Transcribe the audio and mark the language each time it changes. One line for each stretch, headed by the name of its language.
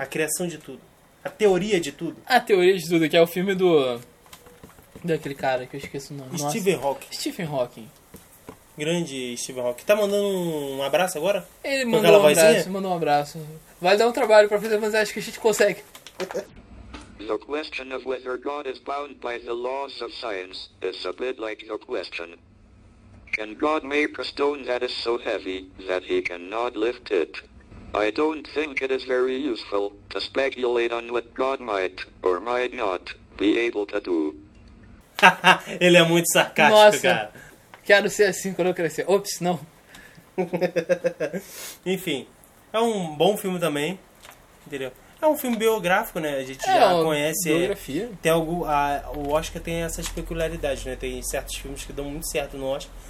Portuguese: A criação de tudo. A teoria de tudo. A teoria de tudo, que é o filme do... daquele cara que eu esqueço o nome. Stephen Hawking. Stephen Hawking. Grande Stephen Hawking. Tá mandando um abraço agora? Ele mandou um abraço, mandou um abraço. Vai dar um trabalho pra fazer, mas acho que a gente consegue.
English: The question of whether God is bound by the laws of science is a bit like your question. Can God make a stone that is so heavy that he cannot lift it? I don't think it is very useful to speculate on what God might or might not be able to do.
Portuguese: Ele é muito sarcástico. Nossa, cara. Quero ser assim quando eu crescer. Ops, não. Enfim, é um bom filme também. Entendeu? É um filme biográfico, né? A gente já conhece. Biografia. Tem algo, o Oscar tem essas peculiaridades, né? Tem certos filmes que dão muito certo no Oscar.